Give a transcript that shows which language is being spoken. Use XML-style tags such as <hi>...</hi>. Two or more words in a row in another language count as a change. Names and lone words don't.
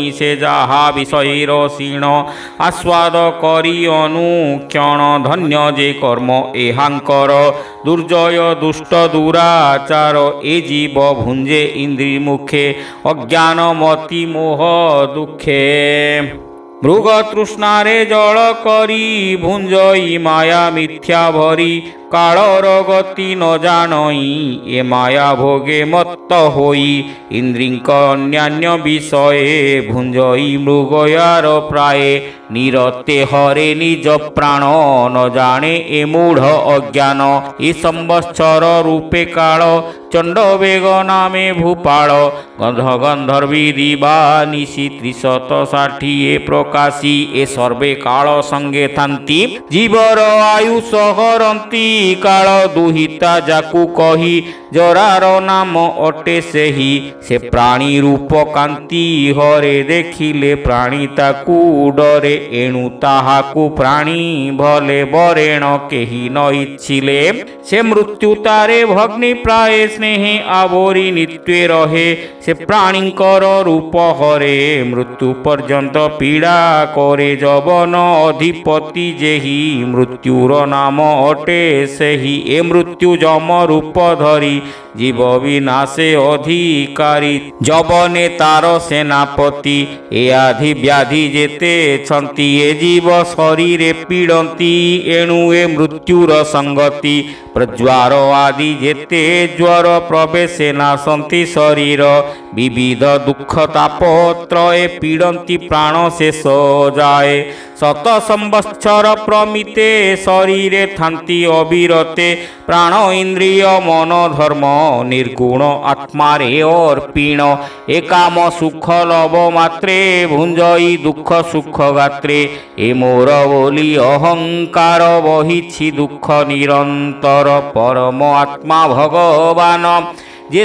<or>ସେ ଯାହା ବିଷୟର ଶୀଣ ଆସ୍ୱାଦ କରି ଅନୁକ୍ଷଣ। ଧନ୍ୟ ଯେ କର୍ମ ଏହାଙ୍କର ଦୁର୍ଜୟ ଦୁଷ୍ଟ ଦୁରାଚାର। ଏ ଜୀବ ଭୁଞ୍ଜେ ଇନ୍ଦ୍ରି ମୁଖେ ଅଜ୍ଞାନ ମତି ମୋହ ଦୁଃଖେ। ମୃଗ ତୃଷ୍ଣାରେ ଜଳ କରି ଭୁଞ୍ଜଇ ମାୟା ମିଥ୍ୟା ଭରି କାଳର ଗତି ନ ଜାଣଇ ଏ ମାୟା ଭୋଗେ ମତ୍ତ ହୋଇ ଇନ୍ଦ୍ରିଙ୍କ ଅନ୍ୟାନ୍ୟ ବିଷୟେ ଭୁଞ୍ଜଇ ମୃଗୟାର ପ୍ରାୟ ନିରତେ ହରେ ନିଜ ପ୍ରାଣ ନ ଜାଣେ ଏ ମୂଢ଼ ଅଜ୍ଞାନ ଏ ସମ୍ବତ୍ସର ରୂପେ କାଳ ଚଣ୍ଡ ବେଗ ନାମେ ଭୂପାଳ ଗନ୍ଧ ଗନ୍ଧର୍ବୀ ଦିବା ନିଶି 360 ପ୍ରକାଶୀ ଏ ସର୍ବେ କାଳ ସଙ୍ଗେ ଥାନ୍ତି ଜୀବର ଆୟୁଷ ହରନ୍ତି କାଳ ଦୁହିତା ଯାକୁ କହି ଜରାର ନାମ ଅଟେ ସେହି ସେ ପ୍ରାଣୀ ରୂପ କାନ୍ତି ହରେ ଦେଖିଲେ ପ୍ରାଣୀ ତାକୁ ଡରେ ଏଣୁ ତାହାକୁ ପ୍ରାଣୀ ଭଲେ ବରେଣ କେହି ନ ଇଚ୍ଛିଲେ ସେ ମୃତ୍ୟୁ ତାରେ ଭଗ୍ନି ପ୍ରାୟ ସ୍ନେହେ ଆବରି ନିତ୍ୟେ ରହେ ସେ ପ୍ରାଣୀଙ୍କର ରୂପ ହରେ ମୃତ୍ୟୁ ପର୍ଯ୍ୟନ୍ତ ପୀଡ଼ା କରେ ଯବନ ଅଧିପତି ଯେହି ମୃତ୍ୟୁର ନାମ ଅଟେ ସେହି ଏ ମୃତ୍ୟୁ ଯମ ରୂପ ଧରି ଜୀବ ବିନାଶେ ଅଧିକାରୀ ଯବନେ ତାର ସେନାପତି ଏ ଆଧି ବ୍ୟାଧି ଯେତେ ଛନ୍ତି ଏ ଜୀବ ଶରୀରେ ପୀଡ଼ନ୍ତି ଏଣୁ ଏ ମୃତ୍ୟୁର ସଙ୍ଗତି ପ୍ରଜ୍ୱାର ଆଦି ଯେତେ ଜ୍ୱର ପ୍ରବେଶେ ନାଶନ୍ତି ଶରୀର ବିବିଧ ଦୁଖ ତାପତ୍ରୟେ ପୀଡ଼ନ୍ତି ପ୍ରାଣ ଶେଷ ଯାଏ ଶତ ସମ୍ବତ୍ସର ପ୍ରମିତେ ଶରୀରେ ଥାନ୍ତି ଅବିରତେ ପ୍ରାଣ ଇନ୍ଦ୍ରିୟ ମନ ଧର୍ମ ନିର୍ଗୁଣ ଆତ୍ମା ରେ ଅର୍ପିଣ ଏକାମ ସୁଖ ଲଭ ମାତ୍ରେ ଭୁଞ୍ଜଇ ଦୁଖ ସୁଖ ଗାତ୍ରେ ଏ ମୋର ବୋଲି ଅହଂକାର ବହିଛି ଦୁଖ ନିରନ୍ତର ପରମ ଆତ୍ମା ଭଗବାନ ଯେ</or>